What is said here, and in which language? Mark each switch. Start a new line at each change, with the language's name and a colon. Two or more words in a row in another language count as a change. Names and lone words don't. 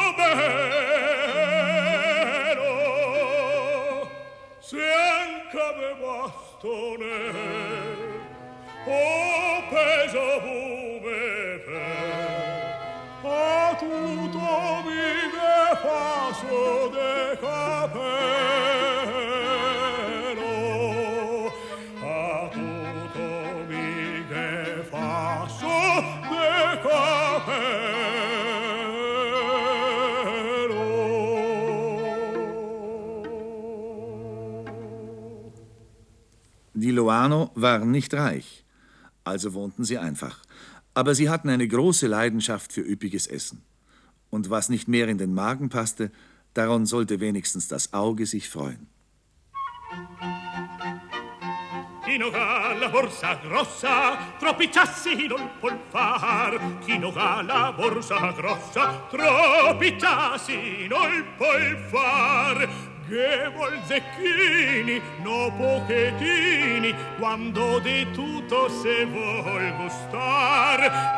Italian: bello, se anche ave bastone, o peso vume fe, a tutto mi de faso de capello, a tutto mi de faso de capello.
German: Die Loano waren nicht reich, also wohnten sie einfach. Aber sie hatten eine große Leidenschaft für üppiges Essen. Und was nicht mehr in den Magen passte, daran sollte wenigstens das Auge sich freuen.
Italian: Chi non ha la borsa grossa, troppi ciassi non può far. Chi non ha la borsa grossa, troppi ciassi non può far. Che vuol zecchini, no pochettini, quando di tutto se vuol gustar.